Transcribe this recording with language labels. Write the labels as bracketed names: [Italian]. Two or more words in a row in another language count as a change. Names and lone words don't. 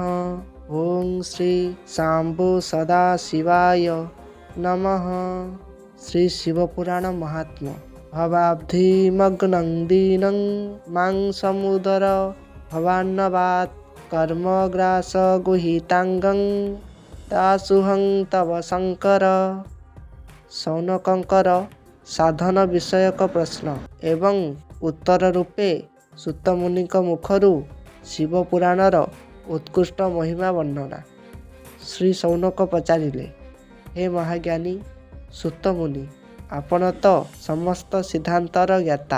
[Sanskrit] ओम श्री शांभु सदाशिवाय नमः। श्री शिवपुराण महात्म्य भवाब्धिमग्नं दीनं मां समुदर भवान्नवात् कर्मग्रासगुहितांगं दासुहं तव शंकर। [Odia] ସୌନକଙ୍କର ସାଧନ ବିଷୟକ ପ୍ରଶ୍ନ ଏବଂ ଉତ୍ତର ରୂପେ ସୂତ ମୁନିଙ୍କ ମୁଖରୁ ଶିବ ପୁରାଣର ଉତ୍କୃଷ୍ଟ ମହିମା ବର୍ଣ୍ଣନା। ଶ୍ରୀ ସୌନକ ପଚାରିଲେ, ହେ ମହାଜ୍ଞାନୀ ସୂତ ମୁନି, ଆପଣ ତ ସମସ୍ତ ସିଦ୍ଧାନ୍ତର ଜ୍ଞାତା।